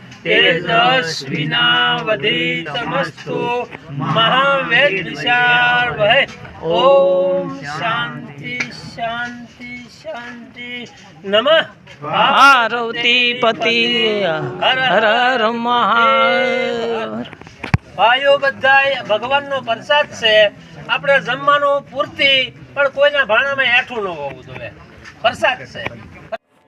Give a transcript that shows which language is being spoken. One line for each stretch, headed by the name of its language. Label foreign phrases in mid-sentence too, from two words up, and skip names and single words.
Sanskrit: तेजस्विनावधीतमस्तु महावेद्विषावहै ओम शांति शांति शांति नमः पार्वतीपति हर हर महादेव।
Gujarati: ભાઈઓ બધાય ભગવાનનો પ્રસાદ છે, આપણે જમવાનું પૂરતી પણ કોઈના ભાણામાં હેઠું ન હોવું જોઈએ, પ્રસાદ છે।